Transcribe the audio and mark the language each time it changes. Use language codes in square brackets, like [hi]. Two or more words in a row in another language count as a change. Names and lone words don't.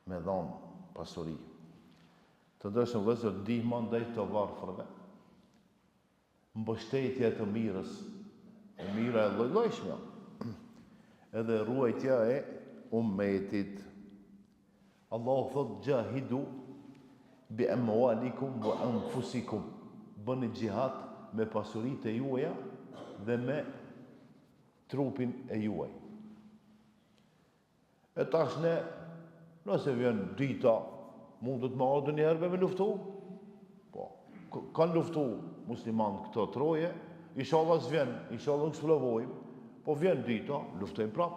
[sq] Me dhanë pasuri. Të ndërshëm vëllezër, ndihma ndaj të varfërve, mbështetja të mirës, e mira e lloj-llojshme, edhe ruajtja e ummetit. Allahu thot [ar] جاهدوا بأموالكم وأنفسكم. [sq] Bëni xhihad me pasuritë e juaja dhe me trupin e juaj. E tash ne, nëse vjen dita, mundet me ardhur një herë me luftu? Po, kanë luftu muslimanë këto troje, inshallah s'vjen, inshallah nuk s'provojmë, po vjen dita, luftojmë prapë.